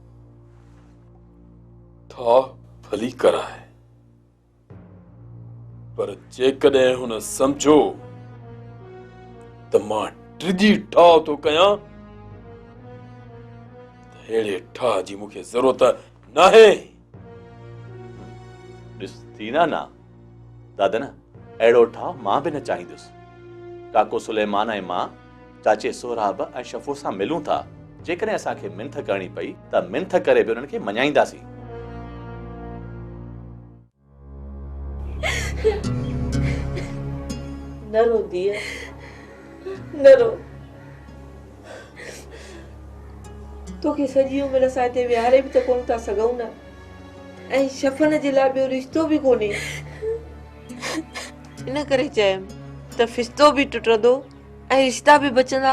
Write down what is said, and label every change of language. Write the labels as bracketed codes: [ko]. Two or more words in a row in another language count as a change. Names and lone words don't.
[sd] ठाह भली कराए पर जेकॾहिं हुन सम्झो त मां टिजी ठाह थो कयां त अहिड़े ठाह जी मूंखे ज़रूरत नाहे। ॾिस थी ना दादा न अहिड़ो ठाह मां बि न चाहींदुसि। काको सुलेमान ऐं मां चाचे सोहराब ऐं शफ़ू सां मिलूं था। जेकॾहिं असांखे मिंथ करणी पई त मिंथ करे बि उन्हनि खे मञाईंदासीं। न रो दिया न रो। तोखे सॼी उमिरि असां हिते विहारे बि त कोन था सघूं न। ऐं शफ़न जे लाइ ॿियो रिश्तो बि कोन्हे। इन करे चयमि त फिस्तो बि टुटंदो ऐं रिश्ता बि बचंदा।